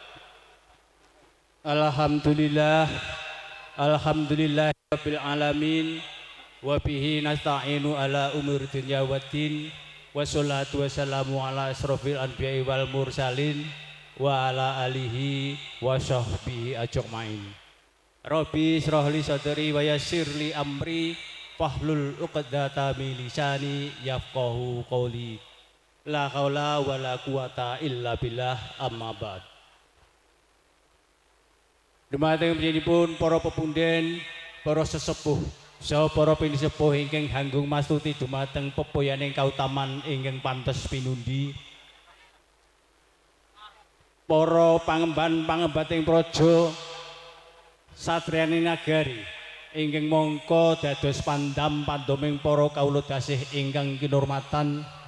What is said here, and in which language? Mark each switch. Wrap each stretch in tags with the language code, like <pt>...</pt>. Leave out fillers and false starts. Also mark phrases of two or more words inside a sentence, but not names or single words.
<ar>الحمد لله رب العالمين وبه نستعين على أمور الدنيا والدين والصلاة والسلام على أشرف الأنبياء والمرسلين وعلى آله وصحبه أجمعين. رب اشرح لي صدري ويسر لي أمري فاحلل عقدة من لساني يفقهوا قولي. لا حول ولا قوة إلا بالله، أما بعد.</ar> <jv>Dumateng panjenenganipun para pepunden, para sesepuh saha para pinisepuh ingkang hanggung mastuti dumateng pepoyaning kautaman ingkang pantes pinundi. Para pangemban-pangembating praja satriyaning nagari ingkang mangka dados pandam pandoming para kawula dasih ingkang kinurmatan.</jv>